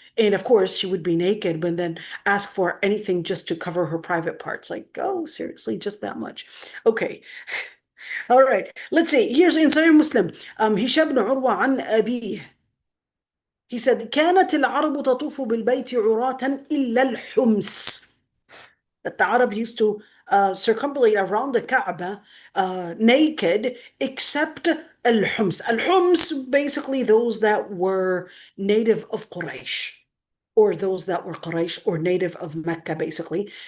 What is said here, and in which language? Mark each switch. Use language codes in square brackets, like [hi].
[en] And of course, she would be naked, but then ask for anything just to cover her private parts. Like, oh, seriously, just that much? Okay. All right. Let's see. Here's in Sahih Muslim. Hisham ibn Urwa an أبيه. He said, [ar] كانت العرب تطوف بالبيت عراة إلا الحمص. [en] That the Arab used to circumambulate around the Kaaba naked, except al-Hums. Al-Hums, basically those that were native of Quraysh, or those that were Quraysh or native of Mecca, basically.